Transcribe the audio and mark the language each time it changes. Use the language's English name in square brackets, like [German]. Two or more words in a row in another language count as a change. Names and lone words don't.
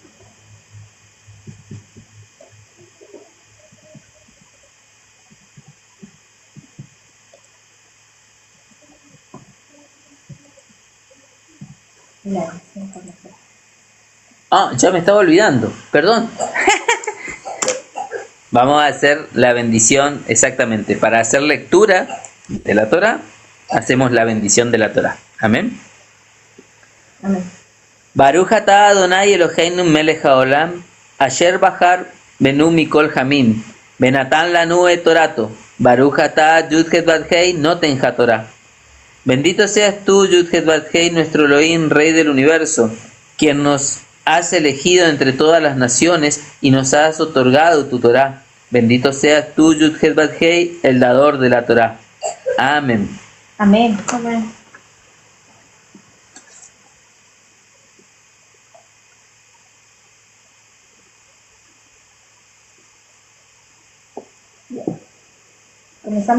[Spanish] Ya me estaba olvidando, perdón. Vamos a hacer la bendición exactamente. Para hacer lectura de la Torah, hacemos la bendición de la Torah. Amén. Amén. [Hebrew] ברוך אתה אדוני אלוהינו מלך העולם, אשר בחר בנו מכל העמים, ונתן לנו את תורתו, ברוך אתה Yud-Het Bat-Hei נותן התורה. [Spanish] Bendito seas tú, Yud-Het Bat-Hei, nuestro Elohim, Rey del Universo, quien nos has elegido entre todas las naciones y nos has otorgado tu Torah. Bendito seas tú, Yud-Het Bat-Hei, el dador de la Torah. Amén. Amén. Amén. ¿Comenzamos?